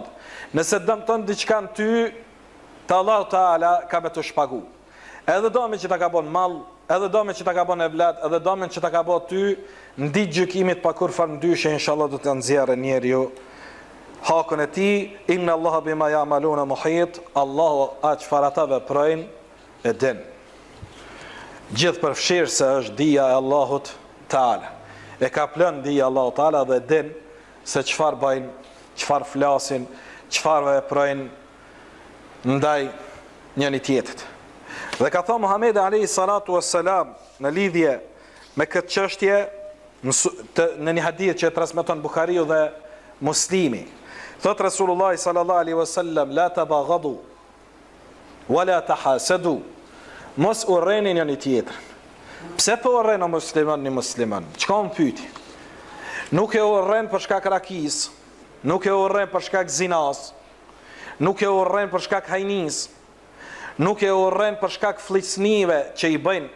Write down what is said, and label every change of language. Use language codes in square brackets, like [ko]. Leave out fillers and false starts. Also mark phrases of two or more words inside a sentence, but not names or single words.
[sq] Nëse dëmton diçka në ty, të Allahu Teala ka me të shpagu. Edhe domi që ta ka bon mall, edhe domi që ta ka bon evlat, edhe domi që ta ka bon ty, në ditë gjykimit pa kur farë ndyshe, inshallah do të nxjerrë njeri ju hakun e ti, [ar] إن الله بما يعملون محيط, [sq] Allahu aq çfarë ata veprojnë e din. Gjithë përfshirë se është dija e Allahut Teala. E ka plën dija e Allahut Teala dhe din se çfarë bëjnë, çfarë flasin, çfarë veprojnë ndaj njëri tjetrit. Dhe ka thënë Muhamedi [ar] عليه الصلاة والسلام [sq] në lidhje me këtë çështje në një hadith që e transmeton Buhariu dhe Muslimi. Thot [ar] رسول الله صلى الله عليه وسلم لا تباغضوا ولا تحاسدوا." [sq] Mos urreni njëri tjetrin. Pse po urren musliman në musliman? Çka më pyeti? Nuk e urren për shkak rakis, nuk e urren për shkak zinas, nuk e urren për shkak hajnis, nuk e urren për shkak flisnive që i bëjnë.